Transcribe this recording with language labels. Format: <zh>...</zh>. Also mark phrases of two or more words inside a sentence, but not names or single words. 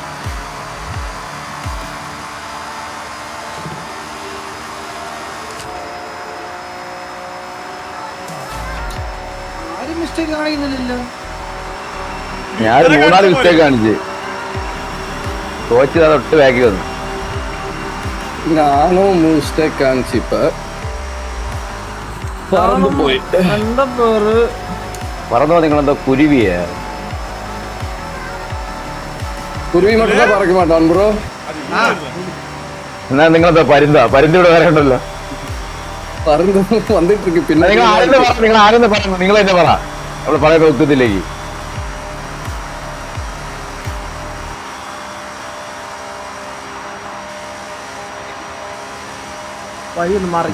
<ml>ആരും മിസ്റ്റേക്ക് കാണിക്കുന്നില്ലല്ലോ. ഞാൻ 3-4 മിസ്റ്റേക്ക് കാണിച്ച് കോച്ച് അതൊട്ട് ബാക്കി വന്നു.</ml> <ta>நானும் மிஸ்டேக் காமிச்சு இப்ப பறந்து போய்</ta> <ml>എന്റെ പേര് പറഞ്ഞോ നിങ്ങളെന്തോ കുരുവിയ?</ml> <ta>குருவி மட்டும் தான் பறக்க மாட்டான் ப்ரோ.</ta> <ml>അത് ഇവനായിരുന്നു. എന്നാ നിങ്ങളെന്തോ പരുന്താ? പരുന്ത് ഇവിടെ വരണ്ടല്ലോ. വന്നിട്ട് പിന്നെ നിങ്ങൾ ആരെന്ന് പറഞ്ഞു നിങ്ങൾ തന്നെ പറ അവിടെ പറയുന്ന ഉത്തരത്തിലേക്ക്. വഴി ഒന്ന് മാറി</ml>